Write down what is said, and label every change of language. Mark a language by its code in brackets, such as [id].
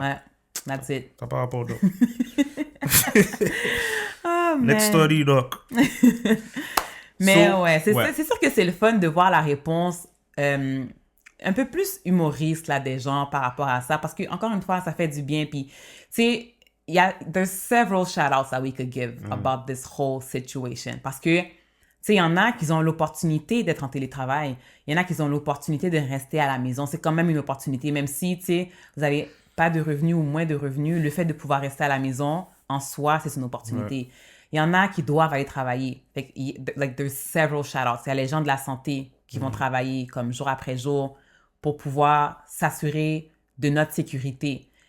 [fr] Ouais, [en] that's it. [fr] T'as pas rapport, Doc. Oh, [en] Next story, Doc. [fr] Mais c'est sûr que c'est le fun de voir la réponse un peu plus humoriste là, des gens par rapport à ça. Parce que, encore une fois, ça fait du bien. Puis, tu sais, [en] there's several shout-outs that we could give about this whole situation. [fr] Parce que, tu sais, il y en a qui ont l'opportunité d'être en télétravail. Il y en a qui ont l'opportunité de rester à la maison. C'est quand même une opportunité. Même si, tu sais, vous n'avez pas de revenus ou moins de revenus, le fait de pouvoir rester à la maison, en soi, c'est une opportunité. Il y en a qui doivent aller travailler. [en] Like, there's several shout-outs. [fr] Il y a les gens de la santé qui vont travailler comme jour après jour pour pouvoir s'assurer de notre sécurité.